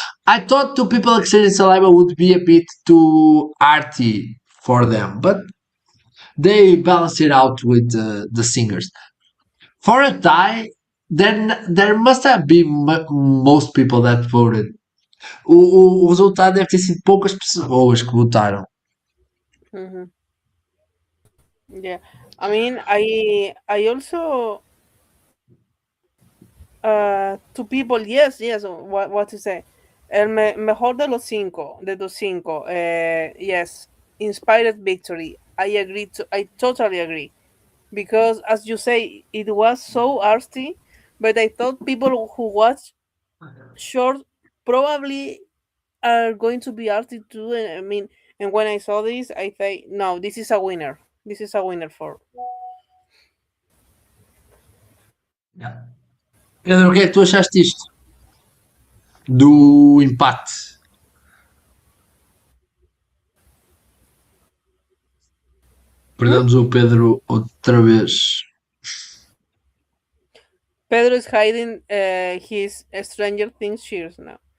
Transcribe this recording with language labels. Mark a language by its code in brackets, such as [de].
[en] I thought two people exchanging Saliva would be a bit too arty for them, but they balance it out with the singers. For a tie, then there must have been most people that voted. [pt] O resultado deve ter sido poucas pessoas que votaram. [en] Mm-hmm. Yeah, I mean, I also to people, yes, what to say, [es] mejor de los cinco, de los cinco, [en] yes, inspired victory. I totally agree, because as you say, it was so artsy, but I thought people who watch short probably are going to be artsy too. And I mean, and when I saw this, I say, no, this is a winner. This is a winner for. [pt] Pedro, o que é que tu achaste disto? Do empate. Hmm? Perdemos o Pedro outra vez. [en] Pedro is hiding his Stranger Things cheers now.